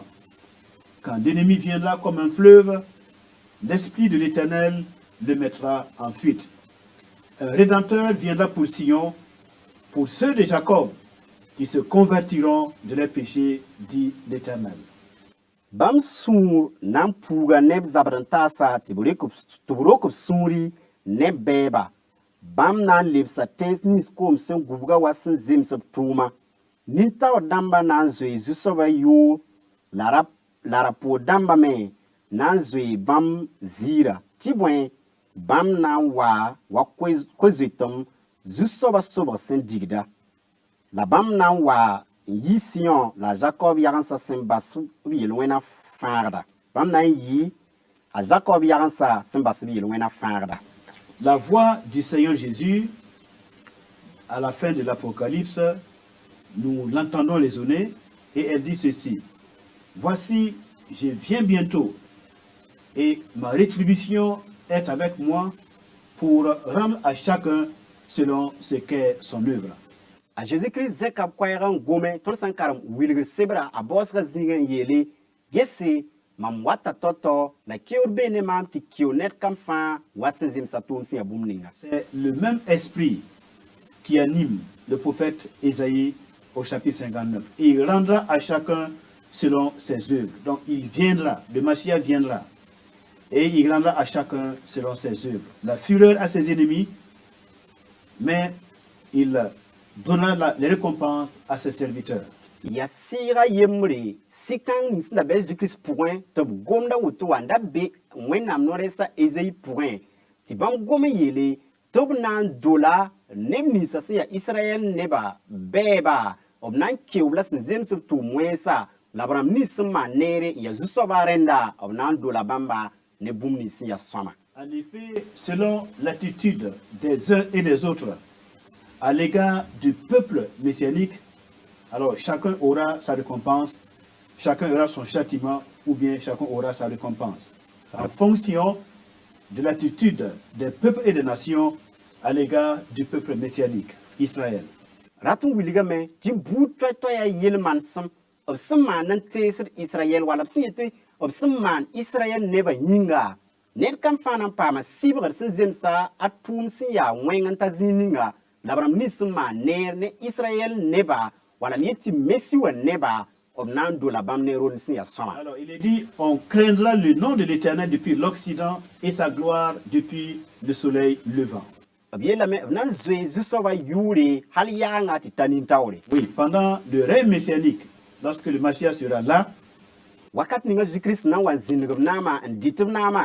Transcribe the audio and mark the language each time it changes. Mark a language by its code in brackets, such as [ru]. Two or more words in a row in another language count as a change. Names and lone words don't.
[fr] Quand l'ennemi viendra comme un fleuve, l'Esprit de l'Éternel le mettra en fuite. Un Rédempteur viendra pour Sion, pour ceux de Jacob qui se convertiront de leurs péchés, dit l'Éternel. [mos] bam sur nan puga neb zabrantasa tiburokub suri ne beba bam nan lebsa tesnis kom sen gubga wasin zim sab tuma nin taw damba nan zoi zusoba yo lara po damba me nan zoi bam zira tibwen bam nan wa kwezitum zusoba soba sen digda la bam nan wa yi Sion la Jacob yaransa sembasu yelwena farda bam nan yi a Jacob yaransa sembasu yelwena farda. [fr] La voix du Seigneur Jésus à la fin de l'Apocalypse, nous l'entendons résonner et elle dit ceci: voici, je viens bientôt et ma rétribution est avec moi pour rendre à chacun selon ce qu'est son œuvre. [mos] A Jésus-Christ zekab kwairan gome ton sankaram wilge sebra a bosga zingen yele gese mam wata toto la kiorbe ne mam ti kionet kam fa wasenzim satum si abumninga. [fr] C'est le même esprit qui anime le prophète Ésaïe au chapitre 59. Et il rendra à chacun selon ses œuvres. Donc il viendra, le Mashiach viendra, et il rendra à chacun selon ses œuvres. La fureur à ses ennemis, mais il donnera les récompenses à ses serviteurs. [mos] Ya sira yemre sikang nisna be Jésus-Christ point tob gomda wuto anda be wenam noresa Ésaïe point ti bam gome yele tob nan dola nemni sa ya Israël neba beba obnan kiwla zem sub tu mwesa labram nisma nere ya zusoba renda obnan dola bamba ne bumni si ya soma. [fr] En effet, selon l'attitude des uns et des autres à l'égard du peuple messianique, alors chacun aura sa récompense, chacun aura son châtiment, ou bien chacun aura sa récompense. En fonction de l'attitude des peuples et des nations à l'égard du peuple messianique, Israël. [mos] Ratun wiligame ti butra to ya yelman sam obsman nan tesir Israël wala obsiyete obsman Israël neba nyinga net kam fanan pama sibgar sin zemsa atum sin ya wengan ta zininga labram nisma ner ne Israël neba wala mieti messi wa neba obnan do la bam nero sin ya soma. [fr] Alors il est dit, on craindra le nom de l'Éternel depuis l'Occident et sa gloire depuis le soleil levant. [mos] Nan zwe zusoba yure hal yanga ti tanin tawre. [fr] Oui, pendant le règne messianique, lorsque le Mashiach sera là, [mos] Wakat ninga Jésus-Christ nan wa zingum nama nditum nama